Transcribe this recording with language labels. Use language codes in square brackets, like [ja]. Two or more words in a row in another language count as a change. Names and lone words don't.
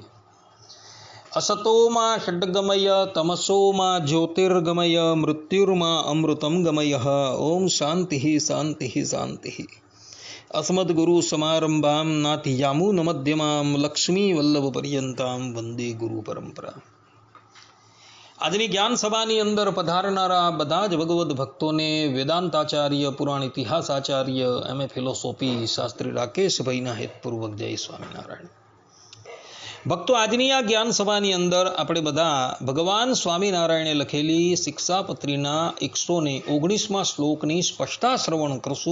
[sa] असतो मा षड्गमय तमसो मा ज्योतिर्गमय मृत्युर्मा अमृतं गमय। ओम शांति शांति शांति। अस्मद्गुरुसमारम्भां नाथयामुनमध्यमां लक्ष्मीवल्लभपर्यन्तां वंदे गुरु परंपरा। [gu] આજની જ્ઞાન સભાની અંદર પધારનારા બધા જ ભગવદ્ ભક્તોને વેદાંતાચાર્ય પુરાણ ઇતિહાસાચાર્ય એમ.એ. ફિલોસોફી શાસ્ત્રી રાકેશભાઈના હેતપૂર્વક જય સ્વામિનારાયણ। ભક્તો, આજની આ જ્ઞાન સભાની અંદર આપણે બધા ભગવાન સ્વામિનારાયણે લખેલી શિક્ષાપત્રીના 119મા શ્લોકની સ્પષ્ટતા શ્રવણ કરશું।